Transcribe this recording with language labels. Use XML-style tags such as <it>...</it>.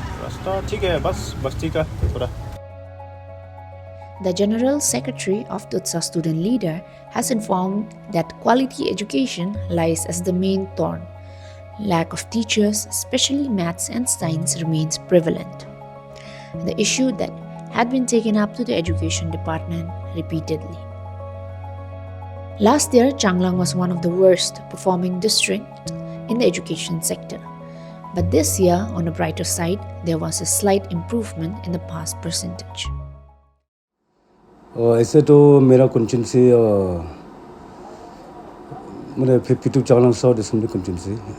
<hi>रास्ता ठीक है, बस बस्ती का थोड़ा।</hi> <en>The General Secretary of Tutsa Student Leader has informed that quality education lies as the main thorn. Lack of teachers, especially maths and science, remains prevalent. The issue that had been taken up to the education department repeatedly. Last year, Changlang was one of the worst performing districts in the education sector. But this year, on a brighter side, there was a slight improvement in the pass percentage.</en> <hi>ऐसे तो मेरा constituency मेरा 52 Changlang</hi> <en>South Assembly constituency.</en>